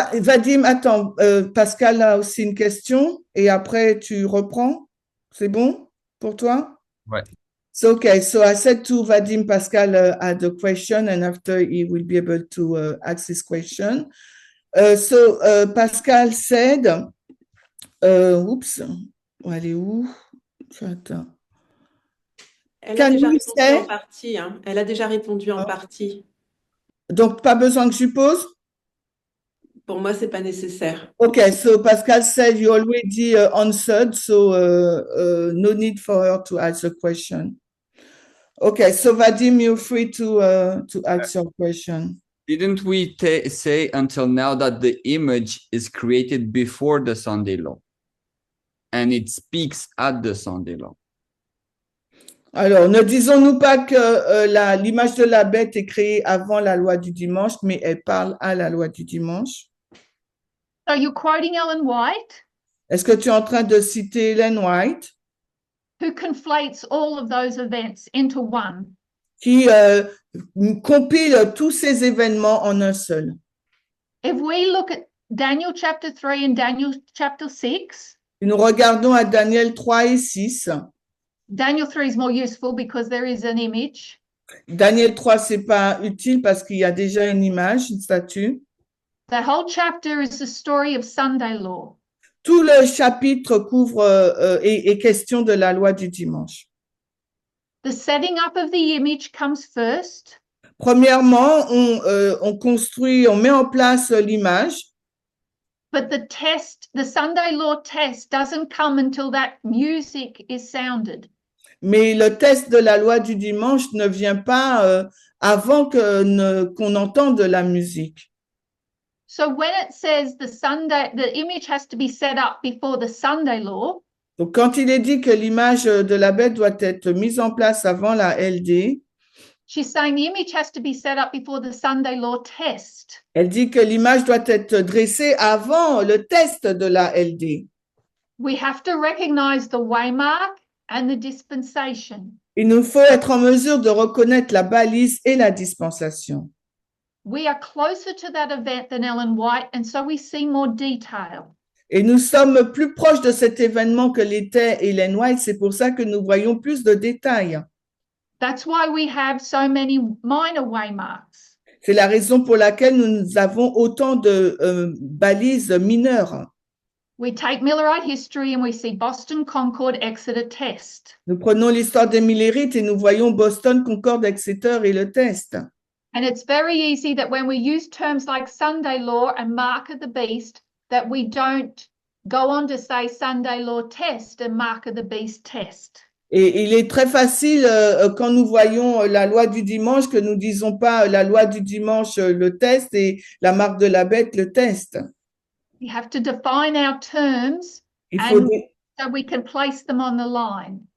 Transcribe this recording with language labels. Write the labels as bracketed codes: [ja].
[fr] Vadim, attends, Pascal a aussi une question et après tu reprends. C'est bon pour toi? Ouais. [en] So, okay, so I said to Vadim, Pascal had a question and after he will be able to ask his question. So Pascal said, oops, [fr] elle est où? Attends. Elle a [en] Can [fr] déjà [en] you [fr] répondu [en] say? [fr] en partie. Hein. Elle a déjà répondu en partie. Donc, pas besoin que je pose? Pour moi, c'est pas nécessaire. [en] Okay, so Pascal said you already answered, so no need for her to ask a question. Okay, so Vadim, you're free to ask your question. Didn't we say until now that the image is created before the Sunday law and it speaks at the Sunday law? [fr] Alors, ne disons-nous pas que l'image de la bête est créée avant la loi du dimanche, mais elle parle à la loi du dimanche? [en] So you're quoting Ellen White, [fr] Est-ce que tu es en train de citer Ellen White, [en] who conflates all of those events into one? [fr] qui compile tous ces événements en un seul? [en] If we look at Daniel chapter 3 and Daniel chapter 6, [fr] Et nous regardons à Daniel 3 et 6. [en] Daniel 3 is more useful because there is an image. [fr] Daniel 3, c'est pas utile parce qu'il y a déjà une image, une statue. [en] That whole chapter is the story of Sunday law. [fr] Tout le chapitre couvre est question de la loi du dimanche. [en] The setting up of the image comes first. [fr] Premièrement, on construit, on met en place l'image. [en] But the Sunday law test doesn't come until that music is sounded. [fr] Mais le test de la loi du dimanche ne vient pas avant qu'on entende la musique. [en] So when it says the image has to be set up before the Sunday law, [fr] Donc, quand il est dit que l'image de la bête doit être mise en place avant la LD, [en] she's saying the image has to be set up before the Sunday law test. [fr] elle dit que l'image doit être dressée avant le test de la LD. [en] We have to recognize the waymark and the dispensation. [fr] Il nous faut être en mesure de reconnaître la balise et la dispensation. [en] We are closer to that event than Ellen White, and so we see more detail. [fr] Et nous sommes plus proches de cet événement que l'était Ellen White, c'est pour ça que nous voyons plus de détails. [en] That's why we have so many minor waymarks. [fr] C'est la raison pour laquelle nous avons autant de balises mineures. [en] We take Millerite history and we see Boston, Concord, Exeter test. [fr] Nous prenons l'histoire des Millérites et nous voyons Boston, Concord, Exeter et le test. [en] And it's very easy that when we use terms like Sunday law and mark of the beast, that we don't go on to say Sunday law test and mark of the beast test. [fr] Et il est très facile quand nous voyons la loi du dimanche que nous disons pas la loi du dimanche le test et la marque de la bête le test. [en] We have to define our terms so we can place them on the line.